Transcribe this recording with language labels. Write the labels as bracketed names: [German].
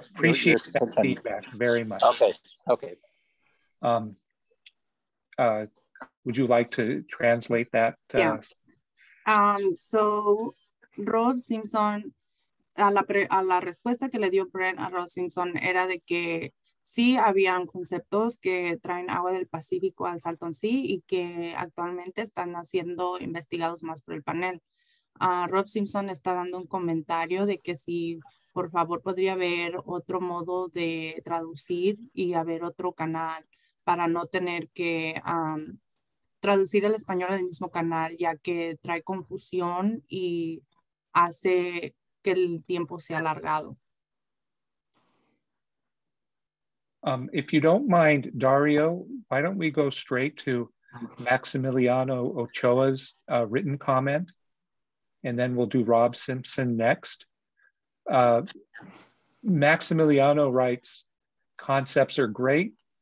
[English] Appreciate that feedback very much. Okay. Okay. Would you like to translate that? Yeah. [Spanish] So Rob Simpson, a la respuesta que le dio Brent a Rob Simpson era de que sí habían conceptos que traen agua del Pacífico al Salton Sea y que actualmente están siendo investigados más por el panel. Rob Simpson está dando un comentario de que si por favor podría haber otro modo de traducir y haber otro canal para no tener que traducir el español al mismo canal, ya que trae confusión y hace que el tiempo sea alargado. [English] If you don't mind, Dario, why don't we go straight to Maximiliano Ochoa's written comment, and then we'll do Rob Simpson next. Maximiliano writes, concepts are great.